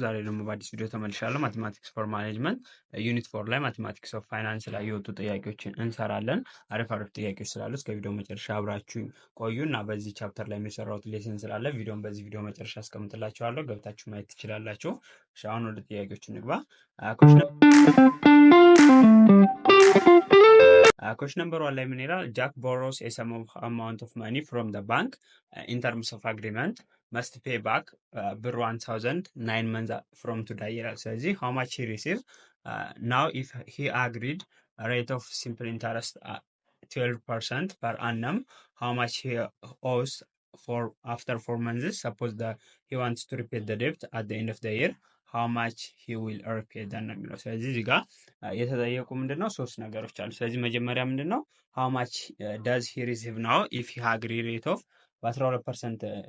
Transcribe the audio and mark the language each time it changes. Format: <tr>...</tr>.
<am>ዛሬ ደግሞ በአዲስ ቪዲዮ ተመልሻለሁ። ማቴማቲክስ ፎር ማኔጅመንት ዩኒት 4 ላይ ማቴማቲክስ ኦፍ ፋይናንስ ላይ የወጡ ጥያቄዎችን እንሰራለን። አሪፍ ጥያቄዎች ስላሉ እስከ ቪዲዮ መጨረሻ አብራችሁ ቆዩ እና በዚህ ቻፕተር ላይ የሚሰራውት ሌሰን ስላለ ቪዲዮን በዚህ ቪዲዮ መጨረሻ አስቀምጥላችኋለሁ፣ ገብታችሁ ማየት ትችላላችሁ። እሺ አሁን ወደ ጥያቄዎች እንግባ።</am> <en>Question number 1</en> <am>ላይ ምን ይላል?</am> <en>Jack borrows a sum of amount of money from the bank in terms of agreement must pay back ብር 1000 9 months from today</en> <am>ይላል። ስለዚህ</am> <en>how much he received now if he agreed a rate of simple interest 12% per annum, how much he owes for after 4 months? Suppose that he wants to repay the debt at the end of the year, how much he will repay then</en> <am>ነው የሚለው። ስለዚህ እዚህ ጋር የተጠየቁ ምንድነው ሶስት ነገሮች አሉ። ስለዚህ መጀመሪያ ምንድነው</am> <en>how much does he receive now if he agree rate of በ12%</en>